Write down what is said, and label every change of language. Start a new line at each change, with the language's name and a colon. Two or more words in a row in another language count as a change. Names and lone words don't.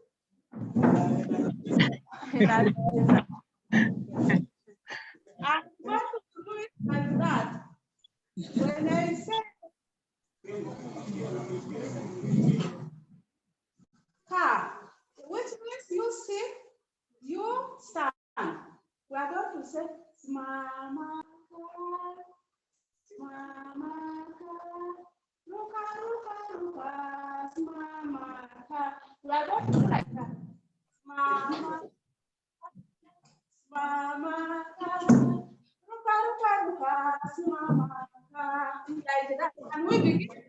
English: Energizer. I want to do it like that. When I say car, which means you sit, you stand. We are going to say mama, mama, luka, luka, luka, mama. We are going to do like that. Mama, mama, luka, luka, luka, mama. Like that. And we begin.